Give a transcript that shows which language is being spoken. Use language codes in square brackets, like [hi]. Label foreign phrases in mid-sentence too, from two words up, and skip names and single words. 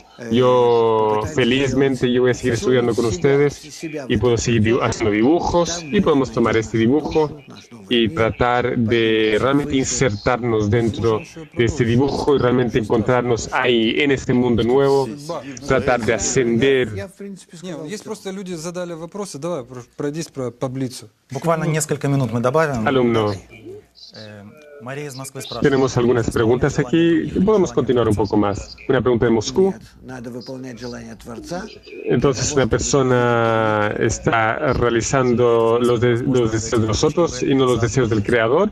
[es] Yo felizmente yo voy a seguir estudiando con ustedes y puedo seguir haciendo dibujos y podemos tomar este dibujo y tratar de realmente insertarnos dentro de este dibujo y realmente encontrarnos ahí en este mundo nuevo, tratar de ascender. [ru] Буквально несколько минут мы добавим. [es] Alumno. Tenemos algunas preguntas aquí. Podemos continuar un poco más. Una pregunta de Moscú. Entonces, una persona está realizando los deseos de los otros y no los deseos del Creador.